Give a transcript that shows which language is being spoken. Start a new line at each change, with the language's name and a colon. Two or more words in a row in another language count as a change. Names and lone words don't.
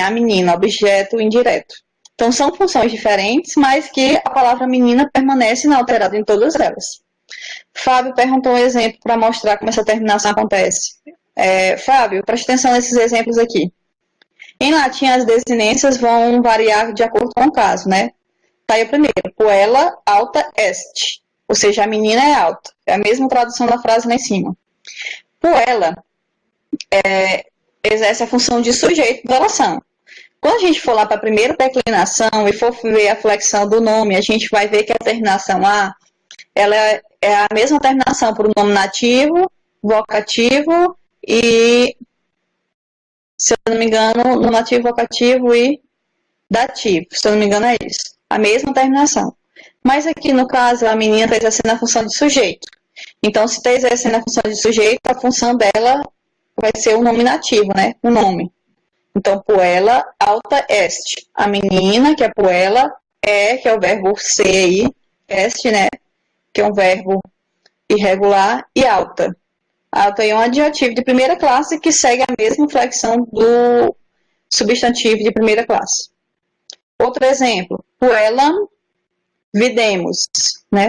Portuguese: A menina, objeto indireto. Então, são funções diferentes, mas que a palavra menina permanece inalterada em todas elas. Fábio perguntou um exemplo para mostrar como essa terminação acontece. Fábio, preste atenção nesses exemplos aqui. Em latim, as desinências vão variar de acordo com o caso, né? Tá aí o primeiro.
Latin: Puella alta est.
Portuguese: Ou seja, a menina é alta. É a mesma tradução da frase lá em cima. Puella exerce a função de sujeito da oração. Quando a gente for lá para a primeira declinação e for ver a flexão do nome, a gente vai ver que a terminação A, ela é a mesma terminação para o nome nativo, vocativo e, se eu não me engano, no nativo, vocativo e dativo. Se eu não me engano, é isso. A mesma terminação. Mas aqui, no caso, a menina está exercendo a função de sujeito. Então, se está exercendo a função de sujeito, a função dela vai ser o nominativo, né? O nome. Então,
Latin: puella alta est.
Portuguese: A menina, que é puella, que é o verbo ser aí, est, né? Que é um verbo irregular, e alta. Alta é um adjetivo de primeira classe que segue a mesma flexão do substantivo de primeira classe. Outro exemplo,
Latin: puella videmos,
Portuguese: né?